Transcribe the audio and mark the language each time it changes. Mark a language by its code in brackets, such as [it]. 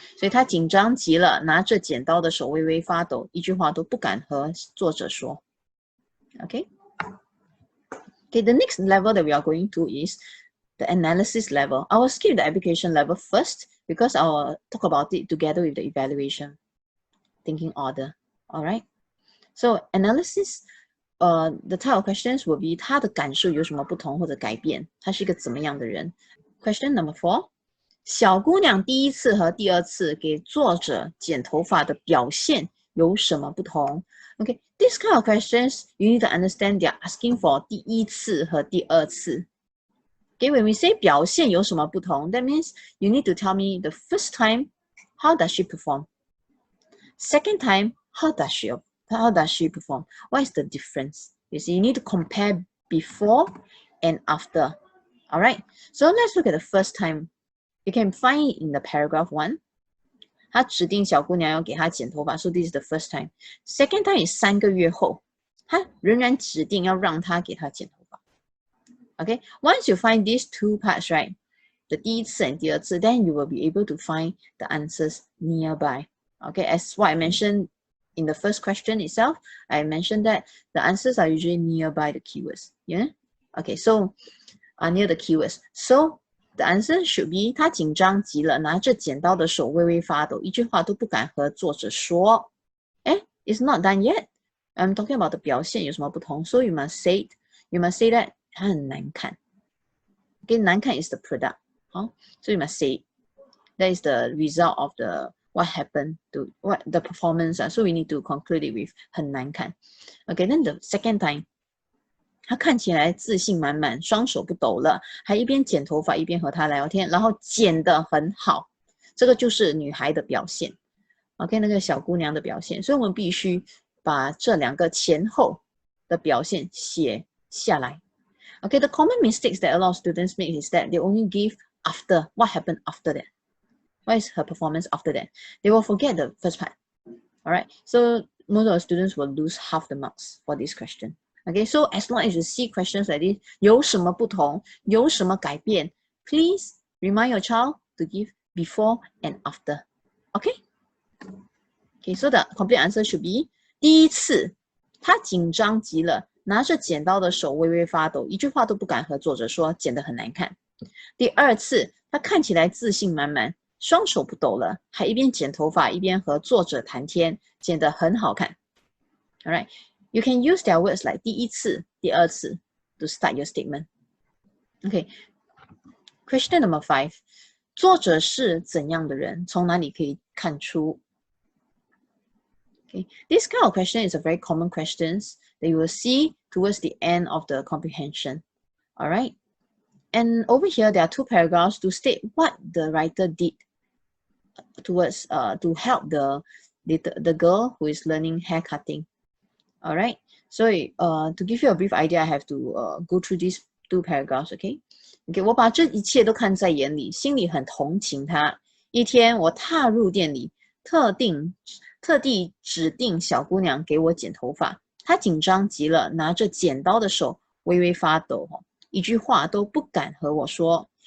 [zh] 所以他紧张极了，拿着剪刀的手微微发抖，一句话都不敢和作者说。 [en] Okay? Okay, the next level that we are going to is the analysis level. I will skip the application level first because I will talk about it together with the evaluation thinking order. Alright? So analysis, the type of questions will be [zh] 他的感受有什么不同或者改变，他是一个怎么样的人。 [en] Question number 4. [zh] 小姑娘第一次和第二次给作者剪头发的表现有什么不同？ [en] Okay, this kind of questions, you need to understand they are asking for [zh] 第一次和第二次。 [en] Okay, when we say [zh] 表现有什么不同, [en] that means you need to tell me the first time, how does she perform? Second time, how does she perform? What is the difference? You see, you need to compare before and after. All right, so let's look at the first time. You can find it in the paragraph 1. [zh] 他指定小姑娘要给她剪头发 [en] so this is the first time. Second time is [zh] 3个月后，他仍然指定要让她给她剪头发。 [en] Okay, once you find these two parts, right, the 第一次 and 第二次, then you will be able to find the answers nearby. Okay, as what I mentioned in the first question itself, I mentioned that the answers are usually nearby the keywords. Yeah. Okay, so near the keywords. So the answer should be [zh] 她紧张极了，拿着剪刀的手微微发抖，一句话都不敢和作者说。 [en] It's not done yet. I'm talking about the [zh] 表现有什么不同 [en] So you must say that [zh] 它很难看。 [en] Okay, 难看 is the product. So you must say it. That is the result of the what happened to what the performance. So we need to conclude it with [zh] 很难看。 [en] Okay, then the second time. [zh] 他看起来自信满满，双手不抖了，还一边剪头发一边和他聊天，然后剪得很好。这个就是女孩的表现 ，OK， 那个小姑娘的表现。所以我们必须把这两个前后的表现写下来。 [en] Okay, the common mistakes that a lot of students make is that they only give after what happened after that. What is her performance after that? They will forget the first part. Alright, so most of the students will lose half the marks for this question. Okay, so as long as you see questions like this, [zh] 有什么不同，有什么改变 [en] please remind your child to give before and after. Okay? Okay, so the complete answer should be [zh] 第一次，他紧张极了，拿着剪刀的手微微发抖，一句话都不敢和作者说，剪得很难看。第二次，他看起来自信满满，双手不抖了，还一边剪头发一边和作者谈天，剪得很好看。 [en] Alright. You can use their words like [zh] 第一次、第二次 [en] to start your statement. Okay, question number 5. [zh] 作者是怎样的人？从哪里可以看出？ [en] Okay, this kind of question is a very common question that you will see towards the end of the comprehension. All right. And over here, there are 2 paragraphs to state what the writer did towards to help the girl who is learning hair cutting. All right. So to give you a brief idea, I have to go through these 2 paragraphs. Okay. Okay. [zh] 我把这一切都看在眼里，心里很同情她。一天，我踏入店里，特地指定小姑娘给我剪头发。她紧张极了，拿着剪刀的手微微发抖，一句话都不敢和我说。